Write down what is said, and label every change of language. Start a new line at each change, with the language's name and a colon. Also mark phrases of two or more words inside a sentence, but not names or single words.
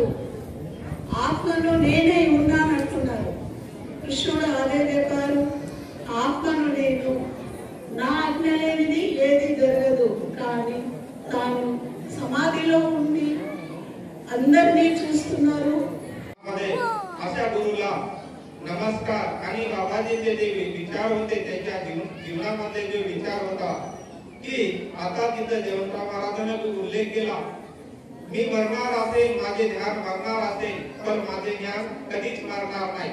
Telugu: ఆత్మను నేనే ఉన్నానంటున్నారు. కృష్ణుడు అదే చెప్పారు, ఆత్మను నేను, నా ఆజ్ఞ లేనిది ఏది జరగదు. కానీ తాను సమాధిలో ఉండి అందరినీ చూస్తున్నారు.
Marathi: अशा गुरुला नमस्कार. आणि बाबाजींचे जे विचार होते त्यांच्या जीवनामध्ये जे विचार होता की आता तिथं जयवंतराव महाराजांनी उल्लेख केला, मी मरणार असेल, माझे ध्यान मरणार असेल, पण माझे ज्ञान कधीच मरणार नाही.